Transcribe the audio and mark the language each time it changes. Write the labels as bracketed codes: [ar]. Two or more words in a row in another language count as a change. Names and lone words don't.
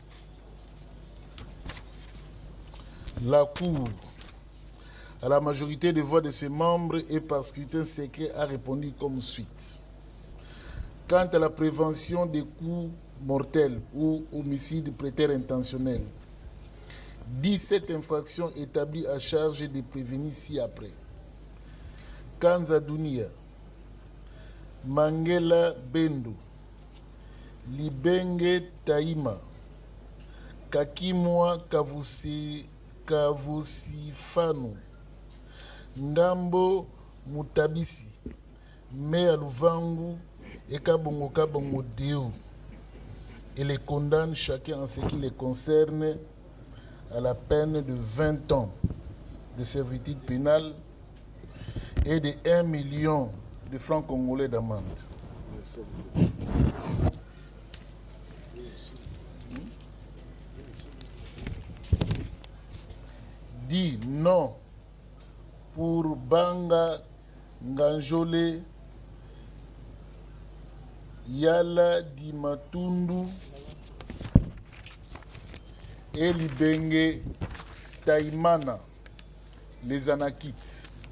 [fr] La Cour, à la majorité des voix de ses membres et par scrutin secret, a répondu comme suite. Quant à la prévention des coups mortels ou homicides préterintentionnels, 17 infractions établies à charge des prévenus ci-après. Kanza Dunia, Mangela Bendo, Libenge Taïma, Kakimwa Kavusifano, Ngambo Mutabisi, Mea Luvangu et Kabongo Kabongo Deo, et les condamne chacun en ce qui les concerne à la peine de 20 ans de servitude pénale et de 1 million de francs congolais d'amende. Dit non pour Banga Nganjole Yala Di Matundu et Libenge Taïmana, les Anakites.